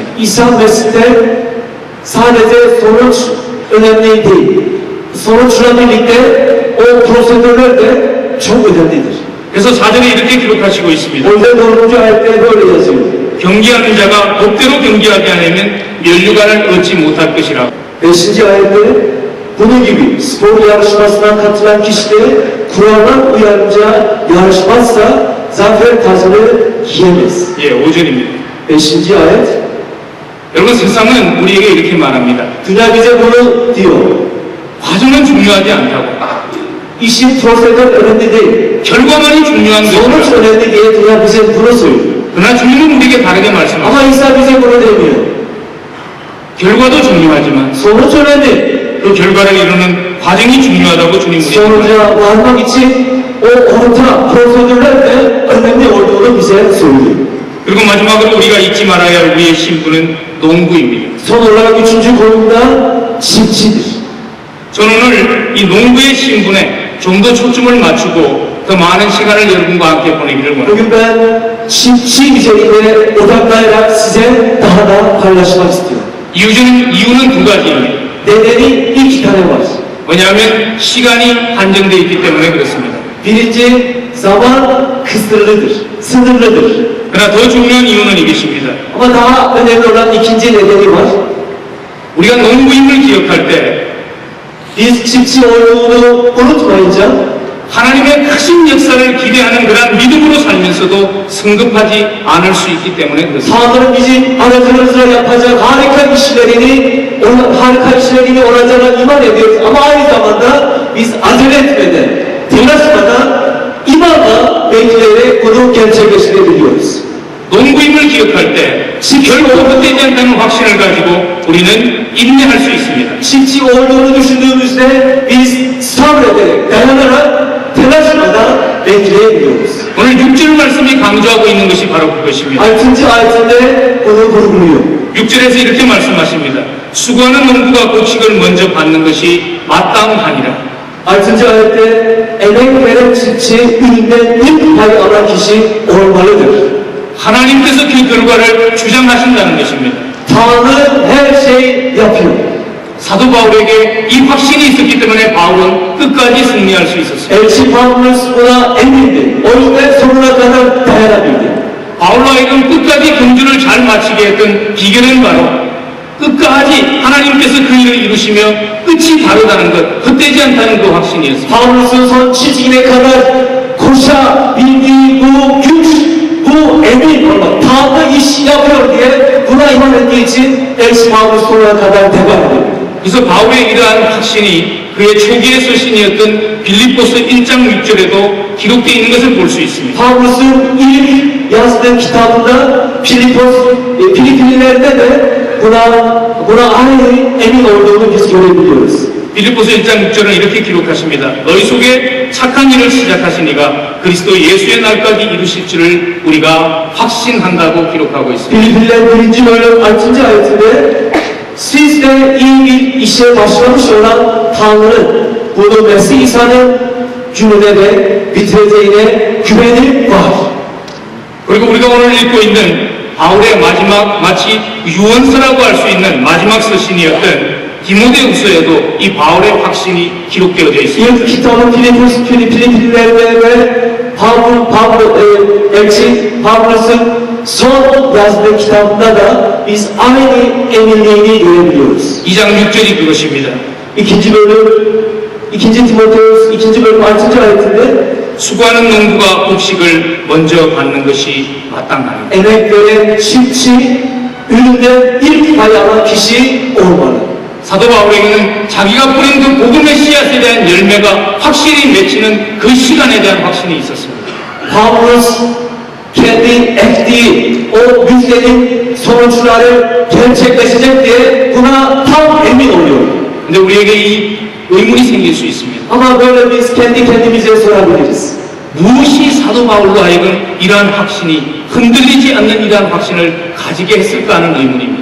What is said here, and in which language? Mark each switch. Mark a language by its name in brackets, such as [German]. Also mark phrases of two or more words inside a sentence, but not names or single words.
[Turkish] İsa Mesih'te sadece sonuç önemli değil. Sonuçla birlikte o prosedürler de çok önemlidir. [Korean] 그래서 4절에 이렇게 기록하시고 있습니다. [Turkish] O yüzden 4. ayette böyle yazıyor. [Korean] 경기하는 자가 법대로 경기하지 않으면 면류관을 얻지 못할 것이라. [Turkish] 5. ayette bunun gibi spor yarışmasına katılan kişileri kurallar uyarınca yarışmazsa zafer tacını giyemez. [Korean] 예, 5절입니다. [Turkish] 5. ayet [Korean] 여러분 세상은 우리에게 이렇게 말합니다. [Turkish] dünya bize bunu diyor. [Korean] 과정은 중요하지 않다고. [Turkish] İşin prosedür önemli değil. [Korean] 결과만이 중요한 [Turkish] Sonuç [Korean] 것이다. [Turkish] önemli diye dünya bize bunu söylüyor. [Korean] 그러나 주님은 우리에게 다르게 말씀하십니다. [Turkish] Ama İsa bize bunu demiyor. [Korean] 결과도 중요하지만 [Turkish] Sonuç önemli. [Korean] 그 결과를 이루는 과정이 중요하다고 주님 우리에게 말씀하십니다. [Turkish] Sonuca varmak için o orta prosedürler de önemli olduğunu bize söylüyor. [Korean] 그리고 마지막으로 우리가 잊지 말아야 할 우리의 신분은 농부입니다. [Turkish] Son olarak 3. konumda çiftçidir. [Korean] 저는 오늘 이 농부의 신분에 좀 더 초점을 맞추고 더 많은 시간을 여러분과 함께 보내기를 원합니다. [Turkish] Bugün ben çiftçi içeriğine odaklayarak size daha da paylaşmak istiyorum. [Korean] 이유는 두 가지입니다. [Turkish] Nedeni 2 tane var. [Korean] 왜냐하면 시간이 한정되어 있기 때문에 그렇습니다. [Turkish] Birinci, zaman kısıtlıdır, sınırlıdır. [Korean] 그러나 더 중요한 이유는 이것입니다. [Turkish] Ama daha önemli olan ikinci nedeni var. [Korean] 우리가 농부임을 기억할 때 [Turkish] Biz çiftçi olduğunu unutmayınca [Korean] 하나님의 크신 역사를 기대하는 그런 믿음으로 살면서도 성급하지 않을 수 있기 때문에 그렇습니다. [Turkish] Tanrı bizim aracımızla yapacak harika işlerini olacağına iman ediyoruz. Ama aynı zamanda biz acele etmeden, telaşmadan, imanla bekleyerek bunu gerçekleştirebiliyoruz. [Korean] 농부임을 기억할 때 결코 헛되지 않다는 확신을 가지고 우리는 인내할 수 있습니다. [Turkish] Çiftçi olduğunu düşündüğümüzde biz sabrederek, dayanarak, telaşmadan bekleyebiliyoruz. [Korean] 오늘 6절 말씀이 강조하고 있는 것이 바로 그것입니다. [Turkish] 6. ayetinde bunu vurguluyor. [Korean] 6절에서 이렇게 말씀하십니다. 수고하는 농부가 곡식을 먼저 받는 것이 마땅하니라. [Turkish] 6. ayette emek veren çiftçi üründen ilk pay alan kişi olmalıdır. [Korean] 하나님께서 그 결과를 주장하신다는 것입니다. [Turkish] Tanrı her şey yapıyor. [Korean] 사도 바울에게 이 확신이 있었기 때문에 바울은 끝까지 승리할 수 있었습니다. [Turkish] Elçi Pavlus buna emindi. O yüzden sonuna kadar dayanabildi. [Korean] 바울로 하여금 끝까지 경주를 잘 마치게 했던 비결은 바로 끝까지 하나님께서 그 일을 이루시며 끝이 다르다는 것, 헛되지 않다는 그 확신이었습니다. [Turkish] Pavlus'un son çizgine kadar koşabildiği bu güç, bu emin olmak, Tanrı iş yapıyor diye buna iman ettiği için Elçi Pavlus sonuna kadar devam ediyor. [Korean] 그래서 바울의 이러한 확신이 그의 초기의 서신이었던 빌립보서 1장 6절에도 기록되어 있는 것을 볼 수 있습니다. [Turkish] Pavlus'un ilk yazdığı kitabında Filipinler'de de buna aynı emin olduğunu biz görebiliyoruz. [Korean] 빌립보서 1장 6절은 이렇게 기록하십니다. 너희 속에 착한 일을 시작하신 이가 그리스도 예수의 날까지 이루실 줄을 우리가 확신한다고 기록하고 있습니다. [Turkish] Filipinler 1. bölüm 6. ayetinde siz de iyi bir işe başlamış olan Tanrı'nın bunu Mesih İsa'nın gününe de bitireceğine güvenim var. [Korean] 그리고 우리가 오늘 읽고 있는 바울의 마지막 마치 유언서라고 할 수 있는 마지막 서신이었던 디모데후서에도 이 바울의 확신이 기록되어져 있습니다. [Turkish] İlk kitabın Filipinler'de ve elçi Pavlus'un son yazdığı kitabında da biz aynı eminliğini görebiliyoruz. [Korean] 2장 6절이 그것입니다. [Turkish] İkinci bölüm, 2. Timoteus 2. bölüm 6. ayetinde [Korean] 수고하는 농부가 곡식을 먼저 받는 것이 마땅하니 [Turkish] emek veren çiftçi üründe ilk pay alan kişi olmalı. [Korean] 사도 바울에게는 자기가 뿌린 그 복음의 씨앗에 대한 열매가 확실히 맺히는 그 시간에 대한 확신이 있었습니다. [Turkish] Pavlus kendi ektiği o müjdenin sonuçları gerçekleşecek diye buna tam emin oluyor. [Korean] 근데 우리에게 이 의문이 생길 수 있습니다. [Turkish] Ama böyle biz kendi kendimize sorabiliriz. [Korean] 무엇이 사도 바울로 하여금 이러한 확신이 흔들리지 않는 이러한 확신을 가지게 했을까 하는 의문입니다.